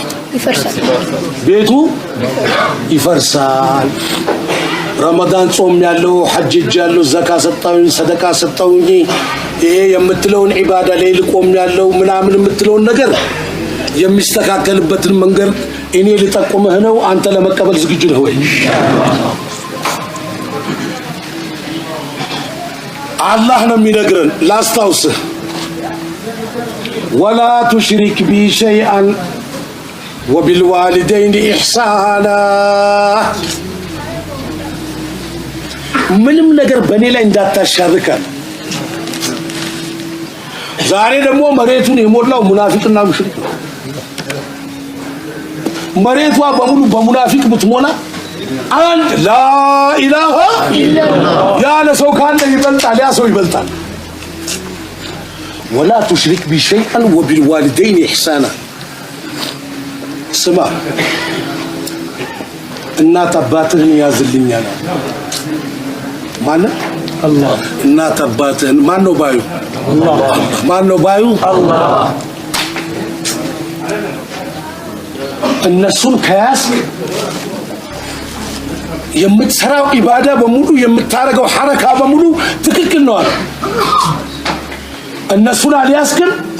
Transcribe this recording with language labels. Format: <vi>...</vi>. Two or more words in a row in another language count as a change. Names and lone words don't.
<am>ይፈርሳል። ቤቱ ይፈርሳል። ረመዳን ጾም ያለው ሐጅ ያለው ዘካ ሰጣው ሰደቃ ሰጣው ይሄ የምትለውን ዒባዳ ላይ ልቆም ያለው ምናምን የምትለውን ነገር የሚስተካከልበትን መንገድ እኔ ልጠቁምህ ነው። አንተ ለመቀበል ዝግጁ ነህ ወይ? አላህ ነው የሚነግረን። ላስታውስህ</am> <ar>ولا تشرك بي شيئا وبالوالدين إحسانا</ar> <am>ምንም ነገር በኔ ላይ እንዳታሻርካል። ዛሬ ደግሞ መሬቱን የሞላው ሙናፊቅና ሙሽሪክ ነው። መሬቷ በሙሉ በሙናፊቅ ብትሞላ አንድ</am> <ar>لا إله إلا الله</ar> <am>ያለ ሰው ካለ ይበልጣል፣ ያ ሰው ይበልጣል።</am> <ar>ولا تشرك بي شيئا وبالوالدين إحسانا</ar> <am>ስማ እናት አባትህን ያዝልኛል ማለት አላህ። እናት አባትህን ማን ነው ባዩ? አላህ። ማን ነው ባዩ? አላህ። እነሱን ከያዝ የምትሰራው ኢባዳ በሙሉ የምታረገው ሐረካ በሙሉ ትክክል ነው አለ። እነሱን አልያዝክም?</am>